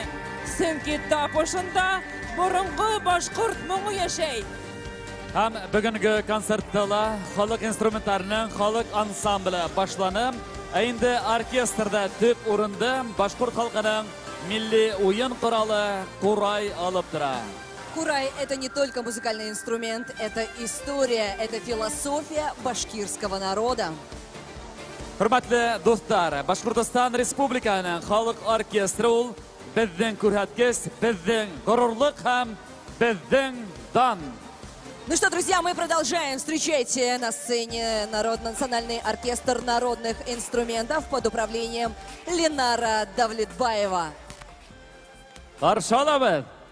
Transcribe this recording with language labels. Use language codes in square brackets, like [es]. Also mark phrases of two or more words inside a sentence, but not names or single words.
[ba] Чөнки тап ошында борынгы башкорт моңы яшәй. Һәм бүгенге концертта халык инструментарының халык ансамбле башланып, инде оркестрда төп урында башкорт халкының милли уен коралы курай алып тора. Курай — [ru] это не только музыкальный инструмент, это история, это философия башкирского народа. [ba] Хөрмәтле дуҫтар, Башкортостан Республиканың халык оркестры ул безнең күрһәткес, безнең горурлык һәм безнең дан. [ru] Ну что, друзья, мы продолжаем. Встречайте на сцене Национальный оркестр народных инструментов под управлением Ленара Давлетбаева. [ba] Каршы алабыз.